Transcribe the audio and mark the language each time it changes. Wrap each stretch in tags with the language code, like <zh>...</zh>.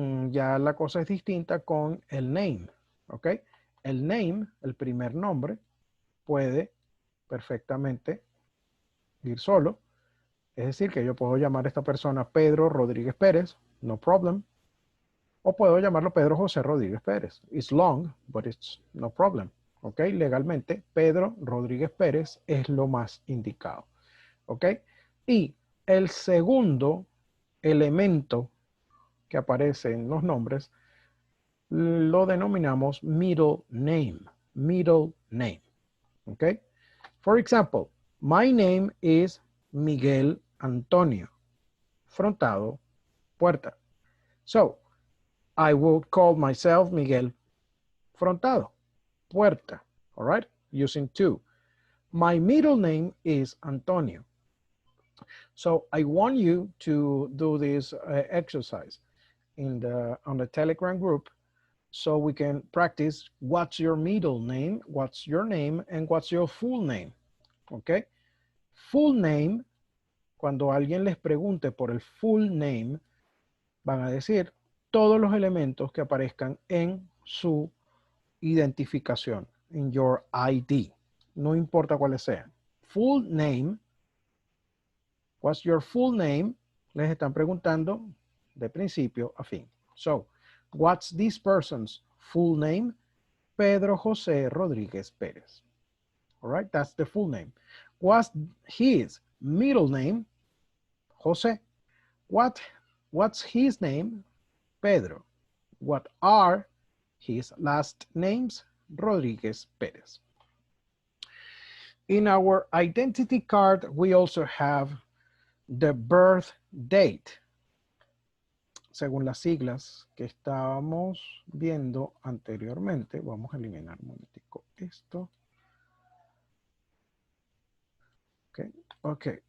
<es>Ya la cosa es distinta con el name. ¿Ok? El name, el primer nombre, puede perfectamente ir solo. Es decir, que yo puedo llamar a esta persona Pedro Rodríguez Pérez,</es> <en>no problem.</en> <es>O puedo llamarlo Pedro José Rodríguez Pérez.</es> <en>It's long, but it's no problem. ¿Ok?</en> <es>Legalmente, Pedro Rodríguez Pérez es lo más indicado. ¿Ok? Y el segundo elemento que aparece en los nombres lo denominamos middle name.</es> <en>Middle name. ¿Ok? For example, my name is Miguel Antonio. Frontado, puerta. So, I would call myself Miguel Frontado, puerta. All right? Using two. My middle name is Antonio. So I want you to do this exercise on the Telegram group so we can practice what's your middle name, what's your name, and what's your full name. Okay?</en> <es>Full name, cuando alguien les pregunte por el full name, van a decir todos los elementos que aparezcan en su identificación,</es> <en>in your ID.</en> <es>No importa cuáles sean.</es> <en>Full name, what's your full name?</en> <es>Les están preguntando de principio a fin.</es> <en>So, what's this person's full name? Pedro José Rodríguez Pérez. All right, that's the full name. What's his middle name? José. What's his name? Pedro. What are his last names? Rodríguez Pérez. In our identity card, we also have the birth date.</en> <es>Según las siglas que estábamos viendo anteriormente, vamos a eliminar un momentico esto. Ok.</es>